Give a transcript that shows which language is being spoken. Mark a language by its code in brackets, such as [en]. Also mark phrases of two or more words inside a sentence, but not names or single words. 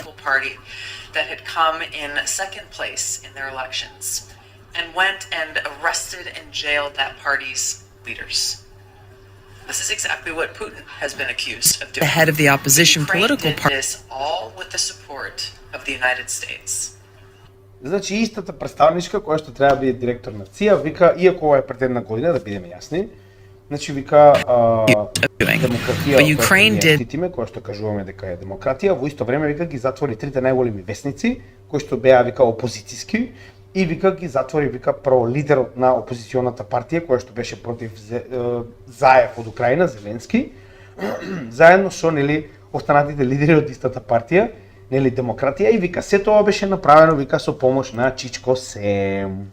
[en] political party that had come in second place in their elections, and went and arrested and jailed that party's leaders. This is exactly what Putin has been accused of doing. The head of the opposition Ukraine political did party. this all with the support of the United States. [mk] Значи истата представничка која што треба да биде директор на ЦИА вика, иако ова е пред една година, да бидеме јасни, значи вика демократија, [en] But Ukraine did- [mk] штитиме, која што кажуваме дека е демократија, во исто време вика ги затвори 3 најголеми весници кои што беа вика опозицијски и вика ги затвори вика прво лидерот на опозиционата партија која што беше против Заев од Украина, Зеленски, заедно со нели останатите лидери од истата партија, нели демократија, и вика се тоа беше направено вика со помош на Чичко Сем.